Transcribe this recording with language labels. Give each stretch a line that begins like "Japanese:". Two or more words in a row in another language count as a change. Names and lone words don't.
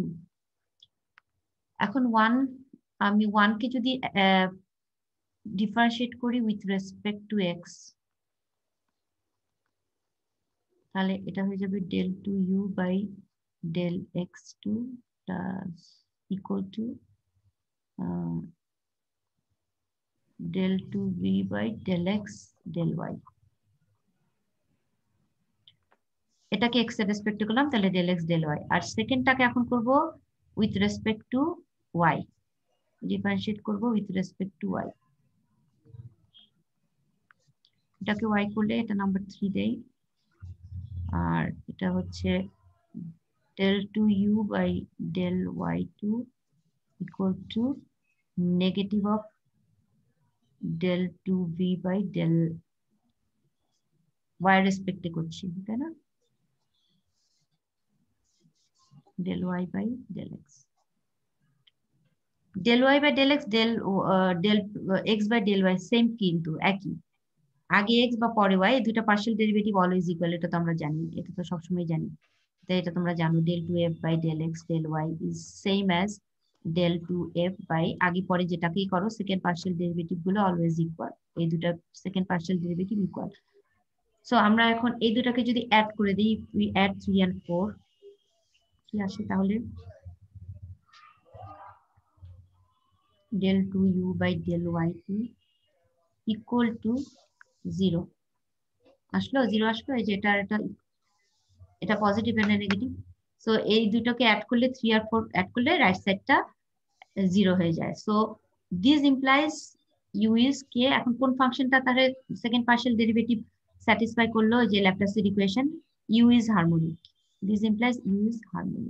Bangla: এখন আমি 1 কে যদি ডিফারেন্সিয়েট করি
English: with respect to x,
Bangla: তাহলে এটা হয়ে যাবে
English: del 2 u by del x 2 equal to del 2v by del x del y.
Bangla: এটাকে x এর রেসপেক্টে করলাম, তাহলে
English: del x del y।
Bangla: আর সেকেন্ডটাকে এখন করব
English: with respect to y,
Bangla: ডিফারেন্সিয়েট করব
English: with respect to y.
Bangla: এটাকে y করলে এটা নাম্বার 3 দেই, আর এটা হচ্ছে
English: del 2u by del y2 equal to negative of del 2v by del y
Bangla: রেসপেক্টে করছি, তাই না,
English: del y by del x, del y by del x, del x by del y
Bangla: সেম কিন্তু একই, আগে x বা পরে y, এই দুটো
English: partial derivative always equal,
Bangla: এটা তো আমরা জানি, এটা তো সবসময় জানি, তাই এটা তোমরা জানো
English: del 2f by del x del y is same as del 2f by
Bangla: আগে পরে যেটাকেই করো
English: second partial derivative
Bangla: গুলো
English: always equal,
Bangla: এই দুটো
English: second partial derivative equal.
Bangla: সো আমরা এখন এই দুটাকে যদি অ্যাড করে দিই,
English: we add 3 and 4,
Bangla: কি আসে তাহলে
English: del 2u by del y2 equal to 0
Bangla: আসলো, 0 আসলো, এই যে এটা পজিটিভ আর নেগেটিভ। সো এই দুটোকে অ্যাড করলে 3 আর 4 অ্যাড করলে রাইট সাইডটা 0 হয়ে যায়।
English: so this implies u is k,
Bangla: এখন কোন ফাংশনটা তাহলে
English: second partial derivative satisfy
Bangla: করলো, যে
English: Laplacian equation u is harmonic, this implies u is harmonic.